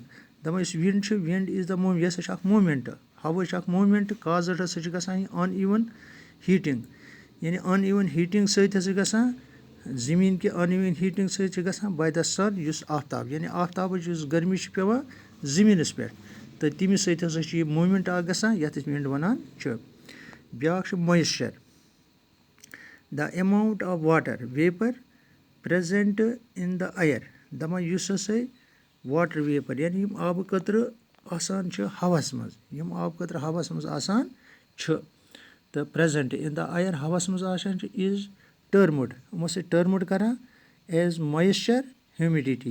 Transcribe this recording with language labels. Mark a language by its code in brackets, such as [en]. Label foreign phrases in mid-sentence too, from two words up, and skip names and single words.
[ks] دَپان یُس وِنٛڈ چھُ [en] wind is the moment [ks] یہِ ہسا چھِ اکھ موٗمٮ۪نٹ ہوا چھِ اکھ [en] moment caused [ks] ہسا چھِ گژھان یہِ [en] uneven heating [ks] یعنی [en] uneven heating [ks] سۭتۍ ہسا گژھان زٔمیٖن کہِ [en] uneven heating [ks] سۭتۍ چھِ گژھان [en] by the sun [ks] یُس آفتاب یعنی آفتابٕچ یُس گرمی چھِ پیٚوان زٔمیٖنَس پٮ۪ٹھ تہٕ تَمہِ سۭتۍ ہسا چھِ یہِ موٗمٮ۪نٹ اکھ گژھان یَتھ أسۍ وِنٛڈ وَنان چھِ. بیٛاکھ چھُ [en] moisture. The amount of water vapour present in the air. [ks] دَپان یُس ہسا [en] water vapour [ks] یعنی یِم آبہٕ قطرٕ آسان چھِ ہواہَس منٛز یِم آبہٕ قطرٕ ہواہَس منٛز آسان چھِ تہٕ [en] present in the air [ks] ہواہَس منٛز آسان چھِ [en] is termed [ks] یِم ہسا ٹٔرمٕڈ کران [en] as moisture humidity.